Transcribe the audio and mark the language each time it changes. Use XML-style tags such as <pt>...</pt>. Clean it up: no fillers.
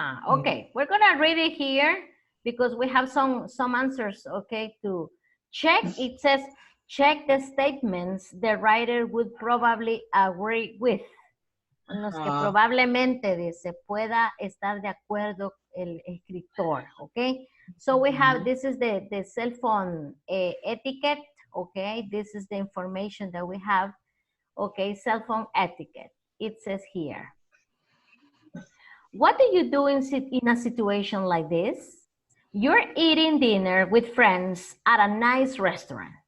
<en>Okay, we're gonna read it here because we have some answers. Okay, to check. It says check the statements the writer would probably agree with.</en> <es>En los que probablemente dice pueda estar de acuerdo el escritor.</es> <en>Okay, so we have this is the cell phone etiquette. Okay, this is the information that we have. Okay, cell phone etiquette. It says here. What do you do in a situation like this? You're eating dinner with friends at a nice restaurant.</en>